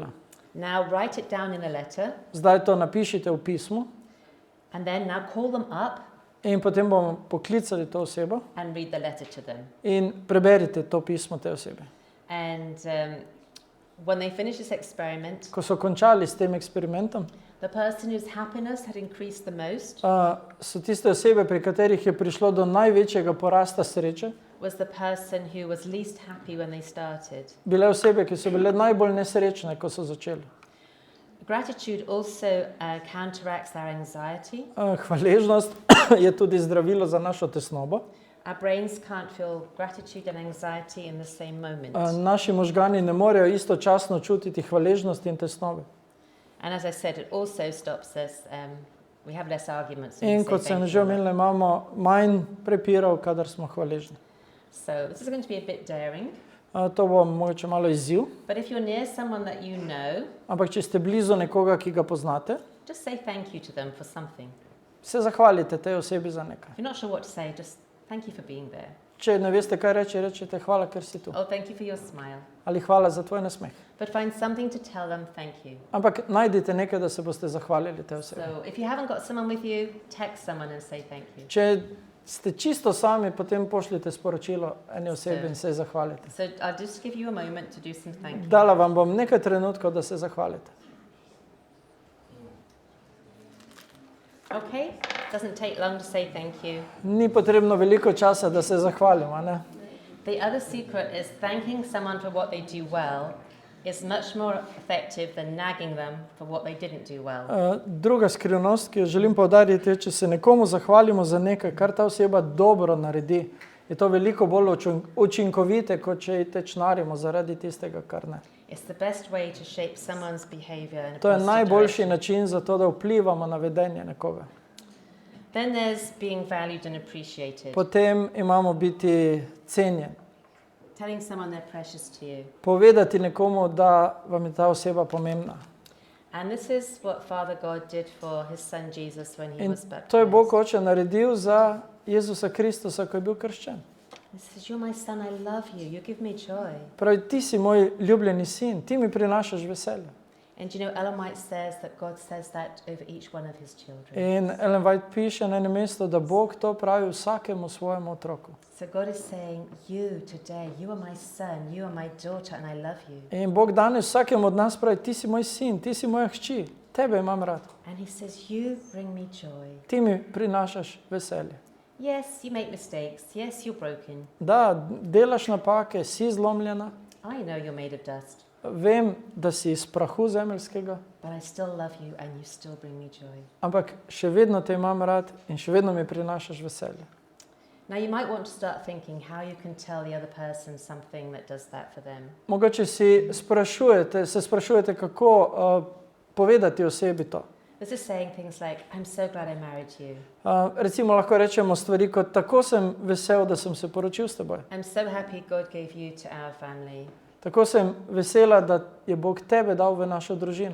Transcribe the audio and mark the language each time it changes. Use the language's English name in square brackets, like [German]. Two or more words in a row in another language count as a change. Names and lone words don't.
[English] Now write it down in a letter. [Slovenian] Zdaj to napišite v pismu [English] And then now call them up [Slovenian] in potem bomo poklicali to osebo [English] and read the letter to them. [Slovenian] in preberite to pismo te osebe. [English] And when they finished this experiment, [Slovenian] Ko so končali s tem eksperimentom, [English] the person whose happiness had increased the most [Slovenian] so tiste osebe, pri katerih je prišlo do največjega porasta sreče, [English] was the person who was least happy when they started. [Slovenian] bile osebe, ki so bile najbolj nesrečne, ko so začeli. [English] Gratitude also counteracts our anxiety. [Slovenian] Hvaležnost je tudi zdravilo za našo tesnobo. [English] Our brains can't feel gratitude and anxiety in the same moment. [Slovenian] Naši možgani ne morejo istočasno čutiti hvaležnosti in tesnobe. [English] And as I said, it also stops us, we have less arguments. when we [Slovenian] In [English] say [Slovenian] kot sem [English] thank [Slovenian] že [English] you. [Slovenian] omenila, imamo manj prepirov, kadar smo hvaležni. [English] So this is going to be a bit daring. [Slovenian] To bo mogoče malo izziv, [English] But if you're near someone that you know, [Slovenian] ampak če ste blizu nekoga, ki ga poznate, [English] just say thank you to them for something. [Slovenian] se zahvalite tej osebi za nekaj. [English] If you're not sure what to say, just thank you for being there. [Slovenian] Če ne veste, kaj reči, rečete hvala, ker si tu. [English] Oh, thank you for your smile. [Slovenian] Ali hvala za tvoj nasmeh. [English] But find something to tell them thank you. [Slovenian] Ampak najdite nekaj, da se boste zahvalili tej osebi. [English] So if you haven't got someone with you, text someone and say thank you. [Slovenian] Če ste čisto sami, potem pošljite sporočilo eni osebi in se ji zahvalite. [English] So I'll just give you a moment to do some thank you. [Slovenian] Dala vam bom nekaj trenutkov, da se zahvalite. [English] Okay? Doesn't take long to say thank you. [Slovenian] Ni potrebno veliko časa, da se zahvalimo, ne? [English] The other secret is thanking someone for what they do well is much more effective than nagging them for what they didn't do well. [Slovenian] Druga skrivnost, ki jo želim poudariti, je, če se nekomu zahvalimo za nekaj, kar ta oseba dobro naredi, je to veliko bolj učinkovite, kot če ji tečnarimo zaradi tistega, kar ne. [English] It's the best way to shape someone's behavior in a [Slovenian] To je [English] positive [Slovenian] najboljši [English] direction. [Slovenian] način za to, da vplivamo na vedenje nekoga. [English] Then there's being valued and appreciated. [Slovenian] Potem imamo biti cenjen. [English] Telling someone they're precious to you. [Slovenian] Povedati nekomu, da vam je ta oseba pomembna. [English] And this is what Father God did for his son Jesus when he [Slovenian] In [English] was baptized. [Slovenian] to je Bog Oče naredil za Jezusa Kristusa, ko je bil krščen. [English] He says, "You're my son, I love you. You give me joy." [Slovenian] Pravi, ti si moj ljubljeni sin, ti mi prinašaš veselje. [English] And you know, Ellen White says that God says that over each one of his children. [Slovenian] In Ellen White piše na enem mestu, da Bog to pravi vsakemu svojemu otroku. [English] So God is saying, you today, you are my son, you are my daughter, and I love you. [Slovenian] In Bog danes vsakemu od nas pravi, ti si moj sin, ti si moja hči, tebe imam rad. [English] And he says, you bring me joy. [Slovenian] Ti mi prinašaš veselje. [English] Yes, you make mistakes. Yes, you're broken. [Slovenian] Da, delaš napake, si zlomljena. [English] I know you're made of dust. [Slovenian] Vem, da si iz prahu zemeljskega, [English] But I still love you and you still bring me joy. [Slovenian] ampak še vedno te imam rad in še vedno mi prinašaš veselje. [English] Now you might want to start thinking how you can tell the other person something that does that for them. [Slovenian] Mogoče se sprašujete, kako povedati osebi to. [English] This is saying things like, I'm so glad I married you. [Slovenian] Recimo lahko rečemo stvari kot, tako sem vesel, da sem se poročil s teboj. [English] I'm so happy God gave you to our family. [Slovenian] Tako sem vesela, da je Bog tebe dal v našo družino.